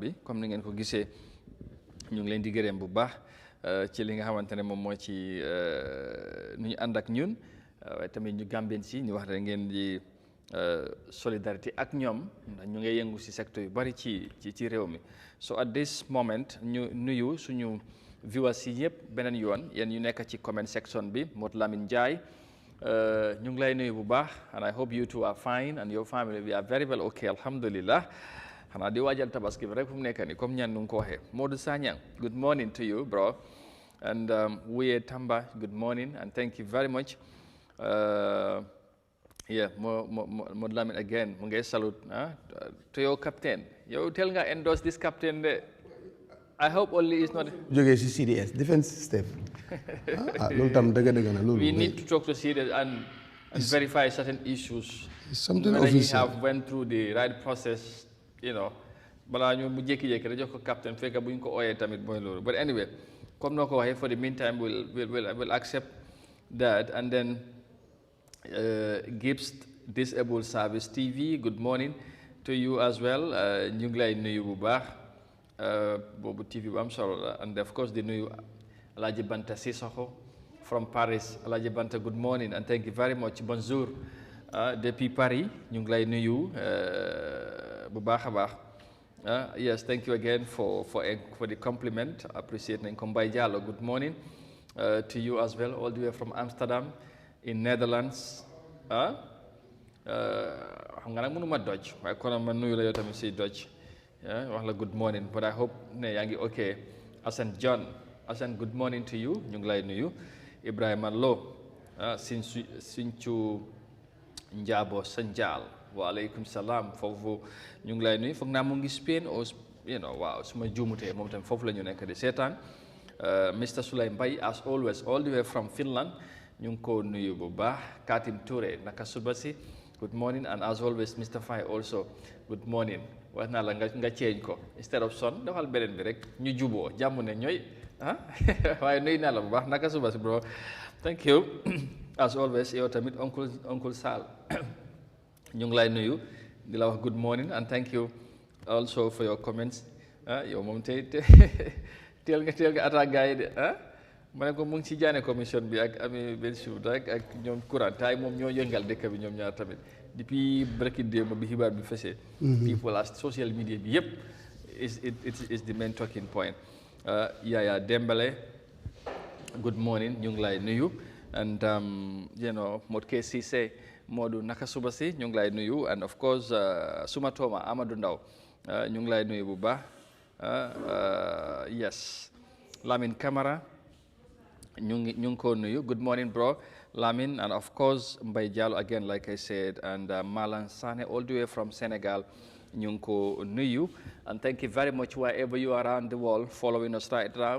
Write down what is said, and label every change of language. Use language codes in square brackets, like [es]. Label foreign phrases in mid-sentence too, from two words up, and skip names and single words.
[wo] bi comme ni ngeen ko gisee ñu ngi leen di gërëm bu baax ci li nga xamante ne moom mooy ci nu ñu ànd ak ñun waaye tamit ñu Gambien si ñu wax rek ngeen di solidarité ak ñoom ndax ñu ngi yëngu ci secteur yu bari ci réew mi [en] so at this moment [wo] ñu nuyu suñu viewers yi yëpp beneen yoon yéen ñu nekk [en] ci comment section bi Modou Lamine Ndiaye [wo] ñu ngi lay nuyu bu baax [en] and I hope you two are fine and your family we are very well okay alhamdulillah [wo] xanaa di waajal tabaski bi rek fu mu nekk nii comme ñaan nu nga ko waxee [en] Modou Sanyang good morning to you bro and Wuye Tamba good morning and thank you very much yeah Modou Lamine again [wo] mu ngay [en] salute to your captain yow tell nga endorse this captain de I hope only it's not [wo] jógee si CDS [en] defense staff [wo] loolu tam dëgg na loolu [en] we need to talk to CDS and verify certain issues something whether he official have went through the right process [wo] balaa ñu mu jékki-jékki rek jox ko captain fekk bu ñu ko ooyee tamit mooy loolu [en] but anyway [wo] comme noo ko waxee [en] for the meantime we'll accept that and then Gibbs Disabled Service TV good morning to you as well [wo] ñu ngi lay nuyu bu baax boobu TV bu am solo la [en] and of course [wo] di nuyu [en] Alhaji Banta Sissoko from Paris Alhaji Banta good morning and thank you very much [fr] bonjour depuis Paris [wo] ñu ngi lay nuyu bu baax a baax [en] yes thank you again for the compliment appreciate [wo] nañ ko [en] Mbaye Diallo good morning to you as well all the way from Amsterdam in Netherlands [wo] xam nga nag mënuma Dutch waaye kon ma nuyu la yow tamit si Dutch wax la [en] good morning [wo] but I hope ne yaa ngi okay Asan John Asan [en] good morning to you [wo] ñu ngi lay nuyu Ibrahima Lo Sincu Njabo Sanjal [ar] wa aleykum salaam [wo] foofu ñu ngi lay nuyu foog naa mu ngi Spain waaw suma juumutee moom tamit foofu la ñu nekk di seetaan Mr Souley Mbaye [en] as always all the way from Finland [wo] ñu ngi ko nuyu bu baax Katim Touré naka suba si [en] good morning and as always Mr Faye also good morning [wo] wax naa la nga change ko [en] instead of [wo] son defal beneen bi rek ñu juboo jàmm ne ñooy waaye nuyu naa la bu baax naka suba [en] si bro thank you as always [wo] yow tamit oncle Sall ñu ngi lay nuyu di la wax [en] good morning and thank you also for your comments yow [wo] moom tey teel nga attaque gars yi de ma ne ko mu ngi ci jaane commission bi ak ami benn suuf rek ak ñoom courant taay moom ñoo yëngal dëkk bi ñoom ñaar tamit depuis barki démb bi xibaar bi fesee [en] people as social media [wo] bi yëpp [en] is the main talking point [wo] Yaya Dembele [en] good morning [wo] ñu ngi lay nuyu and Modou Cissé Modou naka suba si ñu ngi lay nuyu and of course suma tooma Amadou Ndaw ñu ngi lay nuyu bu baax [en] yes Lamine Camara [wo] ñu ngi ko nuyu [en] good morning bro Lamine and of course Mbaye Diallo again like I said and Malan Sane all the way from Senegal [wo] ñu ngi ko nuyu [en] and thank you very much wherever you are around the world following us right now.